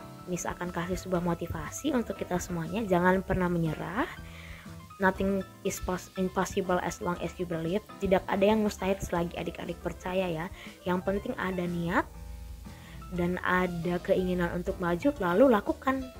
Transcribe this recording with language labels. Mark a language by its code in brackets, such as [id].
[id] Miss akan kasih sebuah motivasi untuk kita semuanya. Jangan pernah menyerah. [en] Nothing is impossible as long as you believe. [id] Tidak ada yang mustahil selagi adik-adik percaya ya. Yang penting ada niat dan ada keinginan untuk maju, lalu lakukan.